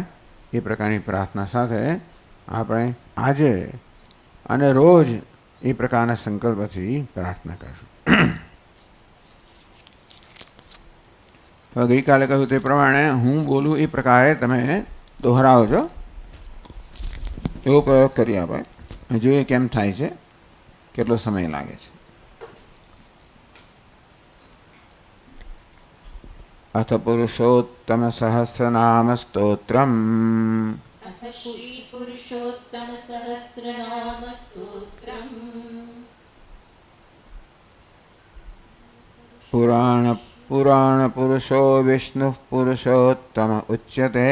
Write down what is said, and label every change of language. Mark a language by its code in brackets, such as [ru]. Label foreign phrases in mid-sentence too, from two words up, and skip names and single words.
[gu] એ પ્રકારની પ્રાર્થના સાથે આપણે આજે અને રોજ એ પ્રકારના સંકલ્પથી પ્રાર્થના કરીશું. તો ગઈકાલે કહ્યું તે પ્રમાણે હું બોલું એ પ્રકારે તમે દોહરાવજો, એવો પ્રયોગ કરી આપણે જોઈએ કેમ થાય છે, કેટલો સમય લાગે છે. [sa] अथ पुरुषोत्तम सहस्रनाम स्तोत्रम्. अथ श्री पुरुषोत्तम सहस्रनाम स्तोत्रम्. पुराण पुरुषो विष्णुः पुरुषोत्तम उच्यते.